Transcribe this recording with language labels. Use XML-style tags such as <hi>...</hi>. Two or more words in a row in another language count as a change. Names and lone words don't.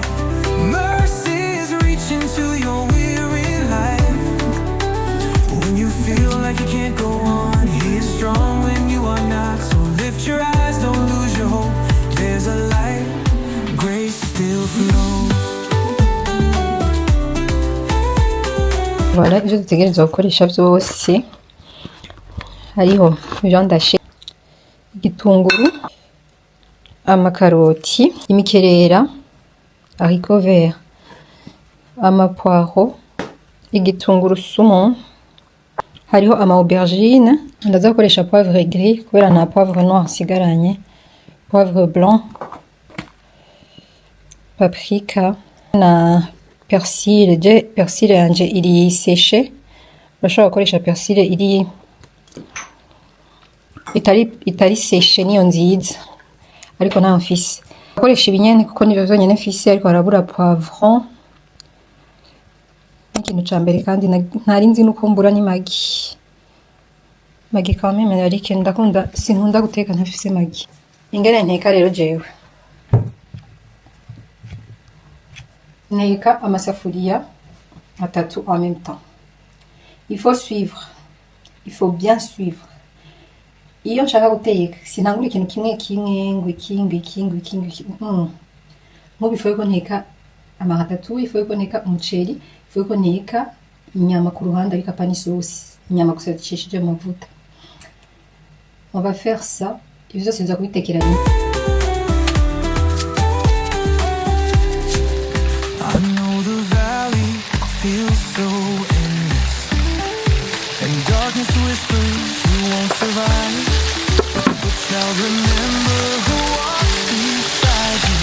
<en>Mercy is reaching to your weary life. When you feel like you can't go on, He is strong when you are not. So lift your eyes, don't lose your hope. There's a light, grace still flows.</en> <rn>Voilà, ivyo dutegerezwa gukoresha vyose hariho</rn> <fr>viande hachée,</fr> <rn>igitunguru, amakaroti, imikerera,</rn> <fr>haricot vert,</fr> <rn>amapoiro, igitunguru sumu, hariho ama aubergine, ndaza gukoresha</rn> <fr>poivre gris</fr> <rn>kubera nta</rn> <fr>poivre noir</fr> <rn>nsigaranye,</rn> <fr>poivre blanc,</fr> <rn>paprika na persil. Persil yanje iri séché. Urashobora gukoresha persil itari séché niyo nziza. Ariko nta mfise. Akoresha ibinyene kuko nivyo vyonyene mfise ariko harabura poivron. ikintu ca mbere kandi ntari nzi nuko mbura ni magi. Magi</rn> <fr>quand même</fr> <rn>ari ikintu ndakunda, sinkunda guteka ntafise magi. Ingene nteka rero jewe, nteka amasafuriya atatu</rn> <fr>en même temps. Il faut suivre, il faut bien suivre.</fr> <rn>Iyo nshaka guteka sinangura ikintu kimwe kimwe ngo ikingwi. Nk'ubu ifu yuko nteka amaratatu, ifu yuko nteka umuceri, ifu yuko nteka inyama ku ruhande ariko apa n'isosi, inyama gusa zicishije mu mavuta.</rn> <fr>On va faire ça.</fr> <rn>Ibyo byose biza kubitekera rimwe.</rn> <en>I know the valley feels so endless, and darkness whispers you won't survive, but shall remember who walks beside you.</en>